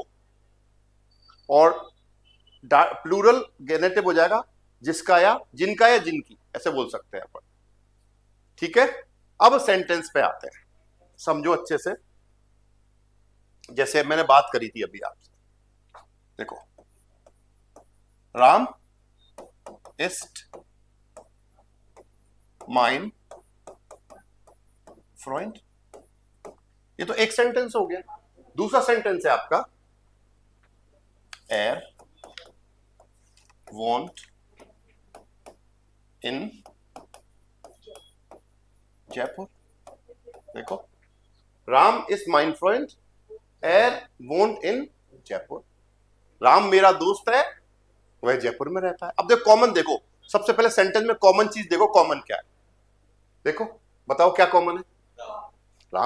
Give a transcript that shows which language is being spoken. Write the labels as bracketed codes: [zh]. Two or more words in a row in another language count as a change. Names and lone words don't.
[hi] और [en] plural genitive [hi] हो जाएगा जिसका या जिनका या जिनकी, ऐसे बोल सकते हैं अपन, ठीक है? अब सेंटेंस पे आते हैं, समझो अच्छे से। जैसे मैंने बात करी थी अभी आपसे, देखो, राम [de] ist mein Freund, [hi] ये तो एक सेंटेंस हो गया। दूसरा सेंटेंस है आपका, [de] er wohnt in जयपुर। देखो, Ram ist mein Freund, er wohnt in Jaipur. [hi] राम मेरा दोस्त है, वह जयपुर में रहता है। अब देखो कॉमन, देखो सबसे पहले सेंटेंस में कॉमन चीज देखो, कॉमन क्या है, देखो बताओ क्या कॉमन है, राम।